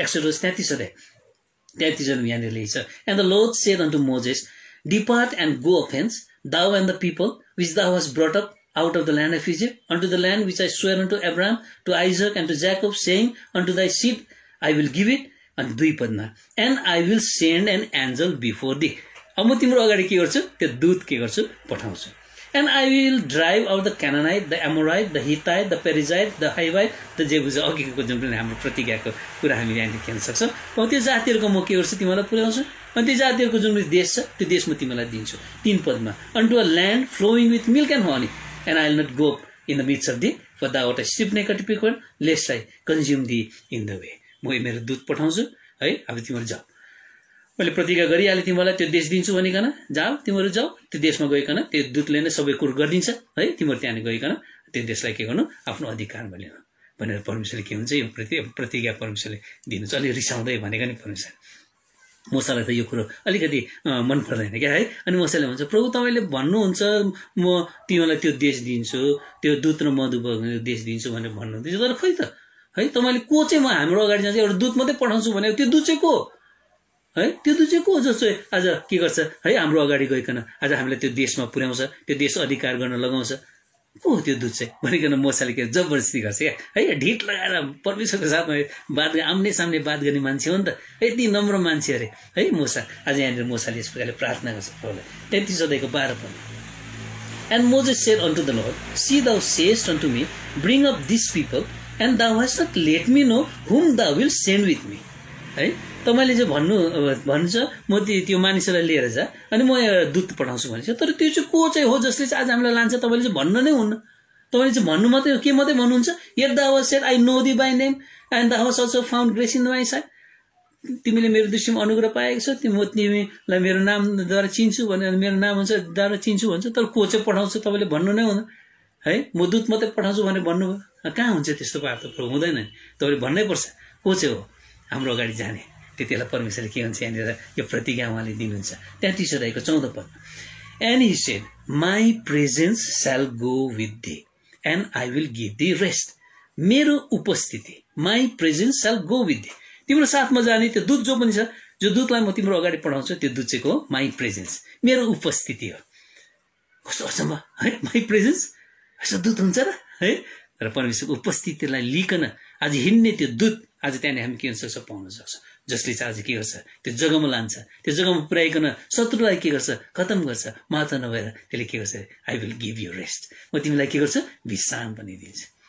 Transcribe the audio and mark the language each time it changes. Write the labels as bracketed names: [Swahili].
[Nepali] Exodus 33 अध्याय 33 यहाँनिर लेख्छ, [English] and the Lord said unto Moses, depart and go offense, thou and the people which thou hast brought up out of the land of Egypt, unto the land which I swear unto Abraham, to Isaac, and to Jacob, saying, unto thy seed I will give it, and [Nepali] 2 पदमा, [English] and I will send an angel before thee. [Nepali] अब म तिम्रो अगाडि के गर्छु त्यो दूत के गर्छु पठाउँछु। [English] And I will drive out the Canaanite, the Amorite, the Hittite, the Perizzite, the Hivite, the Jebusite. [Nepali] अघिको जुन पनि हाम्रो प्रतिज्ञाको कुरा हामीले यहाँ लेख्न सक्छौँ। अब त्यो जातिहरूको म के गर्छु तिमीलाई पुर्याउँछु, अनि त्यो जातिहरूको जुन देश छ त्यो देश म तिमीलाई दिन्छु। 3 पदमा, [English] unto a land flowing with milk and honey, and I will not go up in the midst of thee, for thou art a stiff-necked people, lest I consume thee in the way. [Nepali] म मेरो दूत पठाउँछु है, अब तिमीहरू जाऊ। मैले प्रतिज्ञा गरिहालेँ तिमीहरूलाई त्यो देश दिन्छु भनिकन, जाऊ तिमीहरू जाऊ, त्यो देशमा गइकन त्यो दूतले नै सबै कुरो गरिदिन्छ है, तिमीहरू त्यहाँ गइकन त्यो देशलाई के गर्नु, आफ्नो अधिकारमा लिनु भनेर परमेश्वरले के हुन्छ, यो प्रतिज्ञा परमेश्वरले दिनुहुन्छ। अलि रिसाउँदै भनेको नि परमेश्वर, मूसालाई त यो कुरो अलिकति मन पर्दैन क्या है। अनि मूसाले भन्छ, प्रभु तपाईँले भन्नुहुन्छ म तिमीलाई त्यो देश दिन्छु, त्यो दुध र मधु बग्ने देश दिन्छु भनेर भन्नुहुँदैछ, तर खै त है तपाईँले को चाहिँ म हाम्रो अगाडि जान्छ, एउटा दूत मात्रै पठाउँछु भनेको त्यो दूत चाहिँ को है, त्यो दूत चाहिँ को जस्तो आज के गर्छ है, हाम्रो अगाडि गइकन आज हामीलाई त्यो देशमा पुर्याउँछ, त्यो देश अधिकार गर्न लगाउँछ, को त्यो दूत चाहिँ भनिकन मूसाले के जबरजस्ती गर्छ क्या है, ढिट लगाएर परमेश्वरको साथमा बात आम्ने सामने बात गर्ने मान्छे हो नि त, यति नम्र मान्छे अरे है मूसा। आज यहाँनिर मूसाले यस प्रकारले प्रार्थना गर्छ प्रभुलाई। 33 अध्यायको 12 पद, [English] And Moses said unto the Lord, See, thou sayest unto me, Bring up these people, and thou hast not let me know whom thou wilt send with me. [Nepali] है, तपाईँले चाहिँ भन्नुहुन्छ म त्यो मानिसलाई लिएर जा अनि म दूत पठाउँछु भनेछ, तर त्यो चाहिँ को चाहिँ हो जसले चाहिँ आज हामीलाई लान्छ, तपाईँले चाहिँ भन्नु नै हुन्न। तपाईँले चाहिँ भन्नु मात्रै के मात्रै भन्नुहुन्छ, [English] Yet thou hast said, I know thee by name, and thou hast also found grace in my sight. [Nepali] तिमीले मेरो दृष्टिमा अनुग्रह पाएको छौ, म तिमीलाई मेरो नामद्वारा चिन्छु भने, मेरो नाम हुन्छ द्वारा चिन्छु भन्छ, तर को चाहिँ पठाउँछु तपाईँले भन्नु नै हुन्न है, म दूत मात्रै पठाउँछु भनेर भन्नुभयो। कहाँ हुन्छ त्यस्तो पार त प्रभु, हुँदैन नि, तपाईँले भन्नै पर्छ को चाहिँ हो हाम्रो अगाडि जाने। त्यति बेला परमेश्वरले के हुन्छ यहाँनिर यो प्रतिज्ञा उहाँले दिनुहुन्छ। 33 अध्यायको 14 पद, [English] And he said, My presence shall go with thee, and I will give thee rest. [Nepali] मेरो उपस्थिति, [English] My presence shall go with thee, [Nepali] तिम्रो साथमा जाने त्यो दूत जो पनि छ, जो दूतलाई म तिम्रो अगाडि पठाउँछु, त्यो दूत चाहिँ हो [English] my presence, [Nepali] मेरो उपस्थिति हो। कस्तो अचम्म है, [English] my presence [Nepali] यस्तो दूत हुन्छ र है। र परमेश्वरको उपस्थितिलाई लिकन आज हिँड्ने त्यो दूत आज त्यहाँनिर हामी के हुन सक्छ, पाउन सक्छ, जसले चाहिँ आज के गर्छ, त्यो जग्गामा लान्छ, त्यो जग्गामा पुर्याइकन शत्रुलाई के गर्छ, खतम गर्छ, मात्र नभएर त्यसले के गर्छ, [English] I will give you rest, [Nepali] म तिमीलाई के गर्छु, विश्राम पनि दिन्छु।